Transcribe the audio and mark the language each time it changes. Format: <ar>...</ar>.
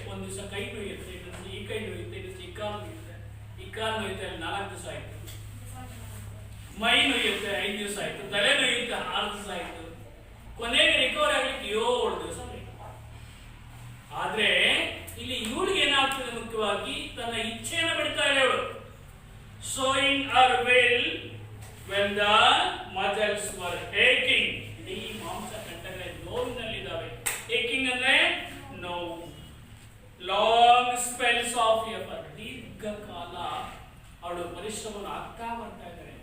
<kn>ಒಂದು ದಿವಸ ಕೈ ನೋಯುತ್ತೆ, ಇನ್ನೊಂದು ಈ ಕೈ ನೋಯುತ್ತೆ, ಇನ್ನೊಂದು ಈ ಕಾಲು ನೋಯುತ್ತೆ, ಈ ಕಾಲು ನೋಯುತ್ತೆ, ಅಲ್ಲಿ 4 ದಿವಸ ಆಯ್ತು. ಮೈ ನೋಯುತ್ತೆ 5 ದಿವಸ ಆಯ್ತು, ತಲೆ ನೋಯುತ್ತೆ 6 ದಿವಸ ಆಯ್ತು, ಕೊನೆಗೆ ರಿಕವರಿ ಆಗ್ಲಿಕ್ಕೆ 7 ದಿವಸ ಬೇಕು. ಆದ್ರೆ ಇಲ್ಲಿ ಇವಳಿಗೆ ಏನಾಗ್ತದೆ, ಮುಖ್ಯವಾಗಿ ತನ್ನ ಇಚ್ಛೆಯನ್ನು ಬಿಡ್ತಾ ಇಲ್ಲ ಇವಳು.</kn> <en>Showing our will when the muscles were aching.</en> <kn>ಈ ಮಾಂಸ ಕಂಠಗಳ ನೋವಿನಲ್ಲಿದ್ದಾವೆ.</kn> <en>aching</en> <kn>ಅಂದ್ರೆ ನೋವು.</kn> <en>long spells of effort.</en> <kn>ದೀರ್ಘಕಾಲ ಅವಳು ಪರಿಶ್ರಮವನ್ನು ಆಗ್ತಾ ಬರ್ತಾ ಇದ್ದಾಳೆ.</kn>